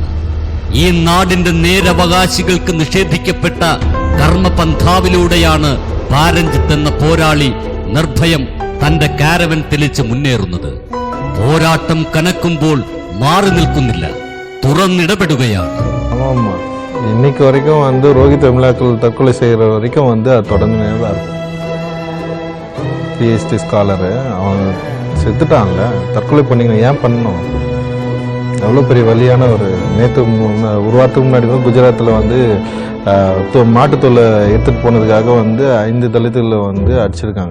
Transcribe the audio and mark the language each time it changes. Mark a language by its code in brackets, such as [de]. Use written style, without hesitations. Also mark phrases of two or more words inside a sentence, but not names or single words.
[ml] ഈ നാടിന്റെ നേരവകാശികൾക്ക് നിഷേധിക്കപ്പെട്ട കർമ്മപന്ഥാവിലൂടെയാണ് പാരഞ്ജിത്ത് എന്ന പോരാളി നിർഭയം തന്റെ കാരവൻ തെളിച്ച് മുന്നേറുന്നത്. പോരാട്ടം കനക്കുമ്പോൾ മാറി നിൽക്കുന്നില്ല, തുറന്നിടപെടുകയാണ്. [ta] ஆமாம்மா, இன்னைக்கு வரைக்கும் வந்து ரோஹித் வெமுலாக்கள் தற்கொலை செய்கிற வரைக்கும் வந்து அது தொடர்ந்துனே தான் இருக்கும். [en] PhD scholar [ta] அவன் செத்துட்டான்ல, தற்கொலை பண்ணிங்க ஏன் பண்ணணும்? அவ்வளோ பெரிய வலியான ஒரு நேற்று ஒரு வாரத்துக்கு முன்னாடி கூட குஜராத்தில் வந்து மாட்டுத்தோலை எடுத்துகிட்டு போனதுக்காக வந்து 5 தலித்துகளை வந்து அடிச்சிருக்காங்க.